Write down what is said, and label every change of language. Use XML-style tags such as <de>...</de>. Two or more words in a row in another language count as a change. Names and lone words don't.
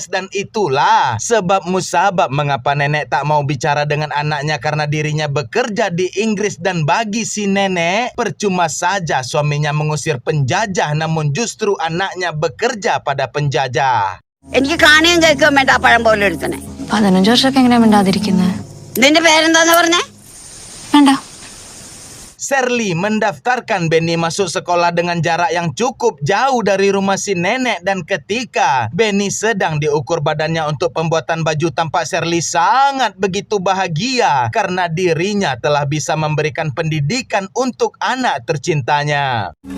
<id>Dan itulah sebab musabab mengapa nenek tak mau bicara dengan anaknya, karena dirinya bekerja di Inggris. Dan bagi si nenek, percuma saja suaminya mengusir penjajah, namun justru anaknya bekerja pada penjajah.</id> <ml>എനിക്ക് കാണുകയും കേൾക്കുകയും വേണ്ട ആ പഴം പോലെ എടുത്തനെ. 15 വർഷമൊക്കെ എങ്ങനെ മിണ്ടാതിരിക്കുന്നത്? നിന്റെ പേരെന്താന്ന് പറഞ്ഞേ? വേണ്ട.</ml> <id>Shirley mendaftarkan Benny masuk sekolah dengan jarak yang cukup jauh dari rumah si nenek. Dan ketika Benny sedang diukur badannya untuk pembuatan baju, tampak Shirley sangat begitu bahagia karena dirinya telah bisa memberikan pendidikan untuk anak tercintanya.</id>